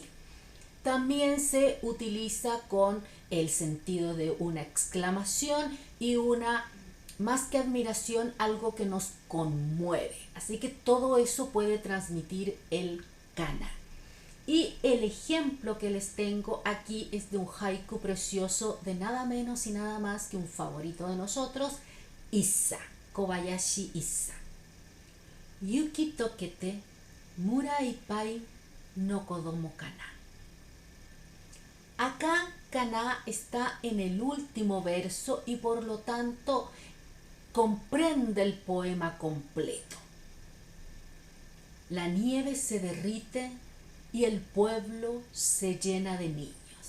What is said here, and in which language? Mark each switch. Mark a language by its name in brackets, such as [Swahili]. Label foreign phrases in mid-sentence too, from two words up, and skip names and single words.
[Spanish] También se utiliza con el sentido de una exclamación y una, más que admiración, algo que nos conmueve. Así que todo eso puede transmitir el kana. Y el ejemplo que les tengo aquí es de un haiku precioso de nada menos y nada más que un favorito de nosotros, Issa, Kobayashi Issa. [Japanese] 雪とけて村いっぱいの子どもかな. [Spanish] Acá kana está en el último verso y por lo tanto comprende el poema completo. La nieve se derrite y el pueblo se llena de niños.